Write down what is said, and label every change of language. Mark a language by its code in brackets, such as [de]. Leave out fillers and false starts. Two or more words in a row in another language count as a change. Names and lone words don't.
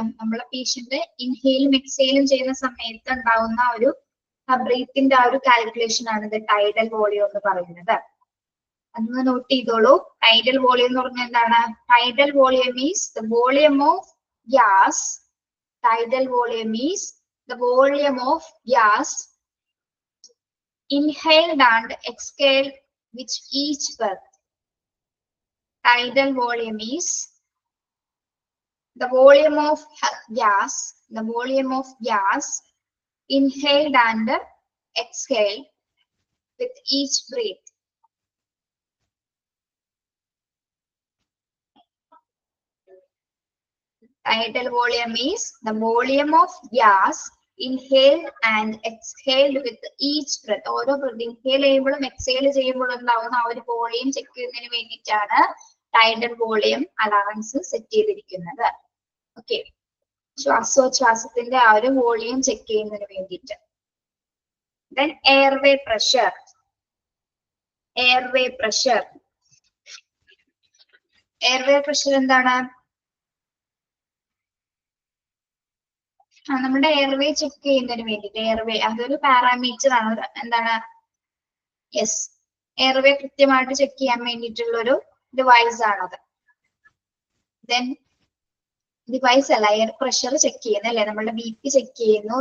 [ml] നമ്മളെ പേഷ്യന്റ് ഇൻഹെയിലും എക്സെയിലും ചെയ്യുന്ന സമയത്ത് ഉണ്ടാവുന്ന ഒരു ബ്രീത്തിന്റെ ആ ഒരു കാൽക്കുലേഷൻ ആണ് ഇത് [en] tidal volume [ml] എന്ന് പറയുന്നത്. അതൊന്ന് നോട്ട് ചെയ്തോളൂ. [en] tidal volume [ml] എന്ന് പറഞ്ഞാൽ എന്താണ്? [en] tidal volume is the volume of gas. tidal volume is the volume of gas inhaled and exhaled with each breath. Tidal volume is the volume of gas, the volume of gas inhaled and exhaled with each breath. Tidal volume is the volume of gas inhaled and exhaled with each breath. [ml] ഓരോ ബ്രെത്ത് ഇൻഹേൽ ചെയ്യുമ്പോഴും എക്സേൽ ചെയ്യുമ്പോഴും ഉണ്ടാവുന്ന ആ ഒരു [en] volume check [ml] ചെയ്യുന്നതിന് വേണ്ടിയിട്ടാണ് [en] tidal volume allowance set [ml] ചെയ്തിരിക്കുന്നത്. ഓക്കെ, ശ്വാസോച്ഛ്വാസത്തിന്റെ ആ ഒരു [en] volume check [ml] ചെയ്യുന്നതിന് വേണ്ടിയിട്ട്. [en] Then airway pressure. Airway pressure. Airway pressure എന്താണ്? [ml] നമ്മുടെ [en] airway check [ml] ചെയ്യുന്നതിന് വേണ്ടിയിട്ട് എയർവേ അതൊരു പാരാമീറ്റർ ആണ്. എന്താണ്? യെസ്, എയർവേ കൃത്യമായിട്ട് ചെക്ക് ചെയ്യാൻ വേണ്ടിയിട്ടുള്ള ഒരു ഡിവൈസ് ആണത്. [en] then device [ml] അല്ല, [en] air pressure check [ml] ചെയ്യുന്നത് അല്ലെ, നമ്മളുടെ [en] BP check [ml] ചെയ്യുന്നു.